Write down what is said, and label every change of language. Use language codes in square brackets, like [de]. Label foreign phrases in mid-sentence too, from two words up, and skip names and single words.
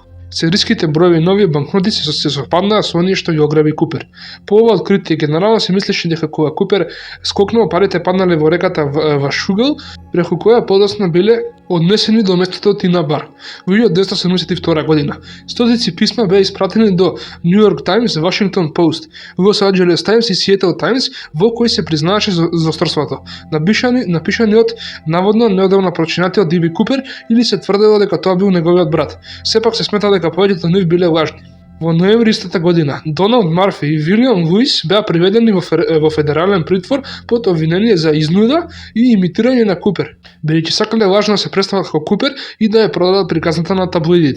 [mk] Сериските броеви нови банкноти се совпаднаа со оние што ги ограби Купер. По ова откритие генерално се мислеше дека кога Купер скокнал, парите паднале во реката Вашугал, преку која подоцна биле однесени до местото Тина Бар. Во 1972 година стотици писма беа испратени до New York Times, Washington Post, Los Angeles Times и Seattle Times, во кои се признаеше злосторството, напишани од наводно неодамна прочинатиот Диби Купер, или се тврдело дека тоа бил неговиот брат. Сепак се смета дека повеќето нив биле лажни. Во ноември истата година, Доналд Марфи и Вилијам Луис беа приведени во федерален притвор под обвинение за изнуда и имитирање на Купер, бидејќи сакале лажно да се представат како Купер и да ја продадат приказната на таблоидите.